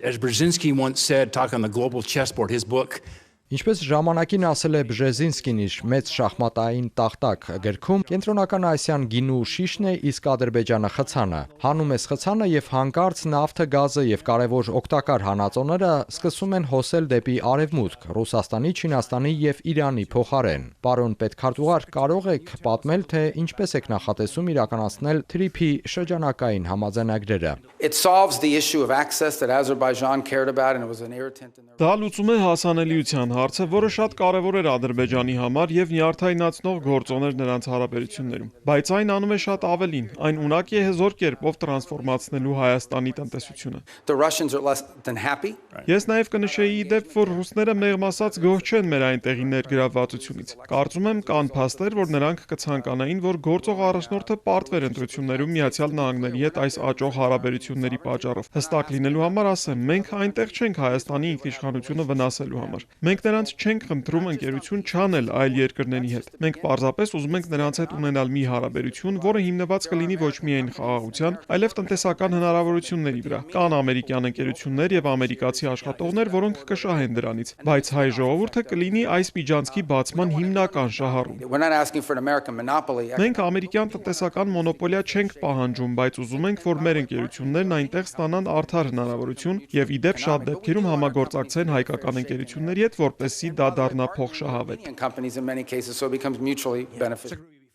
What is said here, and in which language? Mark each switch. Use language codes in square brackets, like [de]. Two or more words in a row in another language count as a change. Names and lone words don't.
[en] As Brzezinski once said, talking on the global chessboard, his book, [hy] Ինչպես ժամանակին ասել է Բժեզինսկին իր մեծ շախմատային տախտակ գրքում, Կենտրոնական Ասիան գինու շիշն է, իսկ Ադրբեջանը խցանը։ Հանում ես խցանը եւ հանկարծ նավթը, գազը եւ կարեւոր օգտակար հանածոները սկսում են հոսել դեպի արևմուտք, Ռուսաստանի, Չինաստանի եւ Իրանի փոխարեն։ Պարոն պետքարտուղար, կարող եք պատմել, թե ինչպես եք նախատեսում իրականացնել TRIP-ի շրջանակային համաձայնագրերը։ [en] It solves the issue of access that Azerbaijan cared about and it was an irritant in their [hy] Դա լուծում է հասանելիության հարցը, որը շատ կարևոր էր Ադրբեջանի համար եւ նյարդայնացնող գործոն էր նրանց հարաբերություններում։ Բայց այն անում է շատ ավելին, այն ունակ է հզոր կերպով տրանսֆորմացնելու Հայաստանի տնտեսությունը։ [en] The Russians are less than happy. [hy] Ես նաեւ կնշեի դեպ, որ ռուսները մեղմ ասած գոհ չեն մեր այնտեղի ներգրավվածությունից։ Կարծում եմ կան փաստեր, որ նրանք կցանկանային, որ գործող առաջնորդը պարտվեր ընտրություններում Միացյալ Նահանգների հետ այս աճող հարաբերությունների պատճառով։ Հստակ լինելու համար ասեմ, մենք այնտեղ չենք Հայաստանի ինքնիշխանությունը վնասելու համար։ Մենք նրանց չենք խնդրում ընկերություն չանել այլ երկրների հետ։ Մենք պարզապես ուզում ենք նրանց հետ ունենալ մի հարաբերություն, որը հիմնված կլինի ոչ միայն խաղաղության, այլև տնտեսական հնարավորությունների վրա։ Կան ամերիկյան ընկերություններ եւ ամերիկացի աշխատողներ, որոնք կշահեն դրանից, բայց հայ ժողովուրդը կլինի այս միջանցքի բացման հիմնական շահառուն։ [en] We're not asking for an American monopoly. [hy] Մենք ամերիկյան տնտեսական մոնոպոլիա չենք պահանջում, բայց ուզում ենք, որ մեր ընկերություններն այնտեղ ստանան արդար հնարավորություն եւ ի դեպ շատ դեպքերում համագործակցեն հայկական ընկերությունների հետ, որպեսզի դա դառնա փոխշահավետ։ [en] Companies in many cases, so it becomes mutually beneficial.